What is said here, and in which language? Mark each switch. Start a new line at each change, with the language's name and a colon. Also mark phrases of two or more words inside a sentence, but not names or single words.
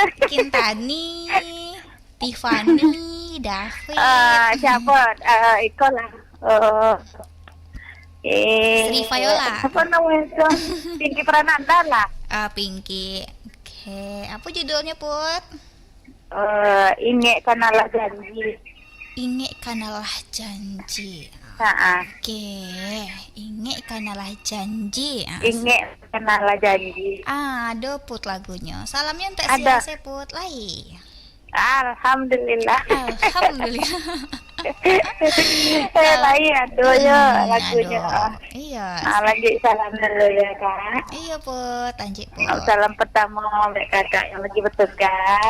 Indonesian: Kintani, Tiffany, David. Siapa?
Minangkabau: Iko lah.
Indonesian: Sri Viola. Apa namanya itu? Pinky Prananda lah. Pinky. Oke, apa judulnya Put? Inge Kanalah Janji. Inge Kanalah Janji. Oke, Inge Kanalah Janji. Inge Kanalah Janji. Ada Put lagunya. Salamnya untuk siapa Put? Lai. Alhamdulillah. Lai aduh ya lagunya. Iya. Lagi salam dulu ya Kak. Iya Put, lanjut Put. Salam pertama untuk Kakak yang lagi bertugas.